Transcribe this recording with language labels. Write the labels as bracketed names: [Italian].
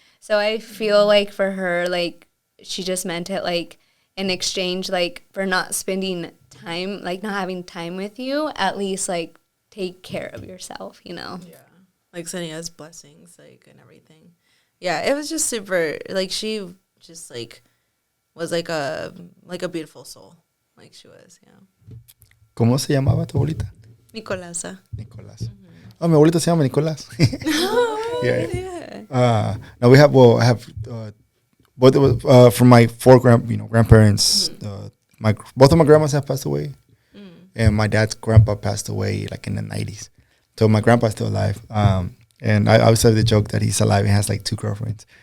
[English] So I feel like for her, like she just meant it like in exchange, like for not spending time, like not having time with you, at least like take care of yourself, you know? Yeah. Like sending us blessings, like, and everything. Yeah, it was just super, like, she just, like, was like a beautiful soul. Like, she was, yeah. [Spanish] ¿Cómo se llamaba tu abuelita? Nicolasa. Nicolás. Oh, mi abuelito se llama Nicolás. [English] Yeah. Now I have both from my four grandparents. Both of my grandmas have passed away, and my dad's grandpa passed away like in the 90s. So my grandpa's still alive. And I always have the joke that he's alive and has like 2 girlfriends.